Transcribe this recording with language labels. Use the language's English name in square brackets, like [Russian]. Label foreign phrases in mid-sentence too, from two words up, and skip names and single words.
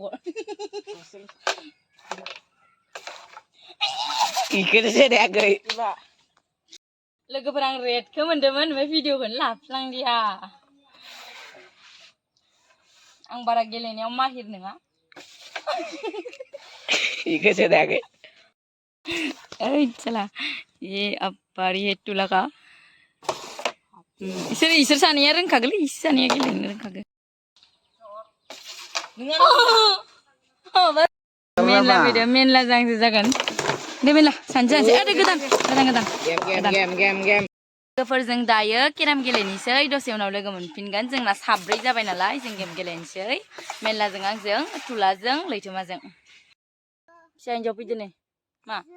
[Bodo] इखौनो सेरायाखै लोगोफोर आं रेडखौ मोनदोंमोन ओमफ्राय भिडिअखौनो लाफ्लांदिया आं बारा गेलेनायाव माहिर नङा इखौ सेरायाखै [Hindi] ओइ चला ये अब बारी है [Bodo] टूला का इसोर सानैया रोंखागोनलै इसोर सानैया गेलेनो रोंखागोन मेनला फैदो मेनला जांसो जागोन दे मेनला सानसे दे गोदान लोगोफोरजों दायो केराम गेलेनोसै दसे उनाव लोगो मोनफिनगोन जोंना साब्रै जाबाय नालाय जों गेम गेलेनोसै मेनलाजों आंजों थुलाजों लैथोमाजों फिसा हिन्जाव फैदो नै मा